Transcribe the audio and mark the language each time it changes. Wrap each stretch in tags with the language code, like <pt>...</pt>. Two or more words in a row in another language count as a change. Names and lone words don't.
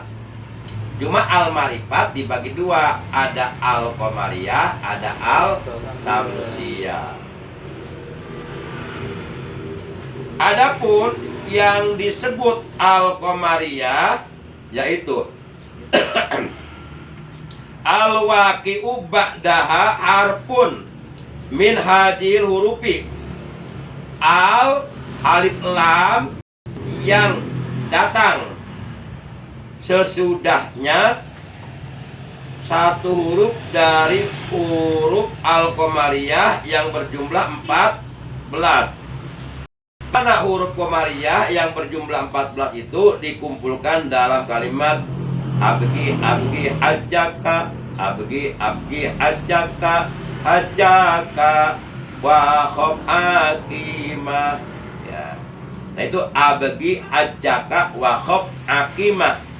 <id>Cuma al ma'rifat dibagi dua, ada al qamariyah, ada al samsiyah. Adapun yang disebut al-qamariyah yaitu</id> <ar>الواقع بعدها حرف من هذه الحروف.</ar> <id>Alif lam yang datang sesudahnya satu huruf dari huruf al-qamariyah yang berjumlah 14. Mana huruf qamariyah yang berjumlah 14 itu dikumpulkan dalam kalimat</id> <ar>ابغ حجك ابغ حجك وخف عقيمه</ar> <id>ya. Nah itu</id> <ar>ابغ حجك وخف عقيمه.</ar>